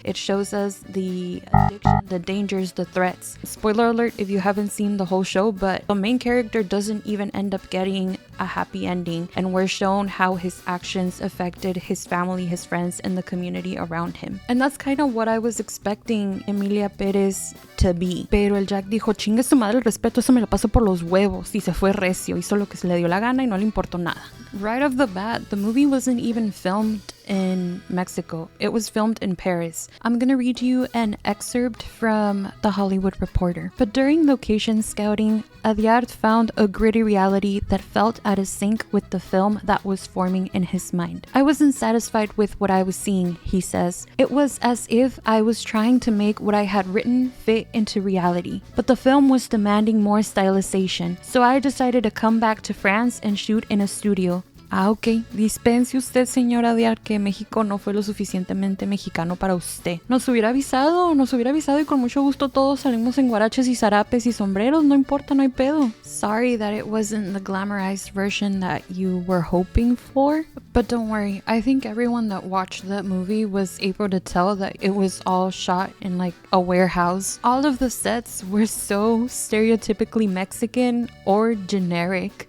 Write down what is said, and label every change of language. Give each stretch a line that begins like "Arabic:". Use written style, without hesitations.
English: It shows us the addiction, the dangers, the threats. Spoiler alert if you haven't seen the whole show, but the main character doesn't even end up getting a happy ending, and we're shown how his actions affected his family, his friends, and the community around him. And that's kind of what I was expecting Emilia Perez to be.
Spanish: Pero el Jack dijo, chingue su madre el respeto, eso me lo paso por los huevos, y se fue recio, hizo lo que se le dio la gana y no le importó nada.
English: Right off the bat, the movie wasn't even filmed in Mexico. It was filmed in Paris. I'm gonna read you an excerpt from The Hollywood Reporter. But during location scouting, Adyard found a gritty reality that felt out of sync with the film that was forming in his mind. I wasn't satisfied with what I was seeing, he says. It was as if I was trying to make what I had written fit into reality. But the film was demanding more stylization, so I decided to come back to France and shoot in a studio.
Spanish: Ah, ok. Dispense usted, señora Diar, que México no fue lo suficientemente mexicano para usted. Nos hubiera avisado y con mucho gusto todos salimos en guaraches y zarapes y sombreros. No importa, no hay pedo.
English: Sorry that it wasn't the glamorized version that you were hoping for. But don't worry, I think everyone that watched that movie was able to tell that it was all shot in like a warehouse. All of the sets were so stereotypically Mexican or generic.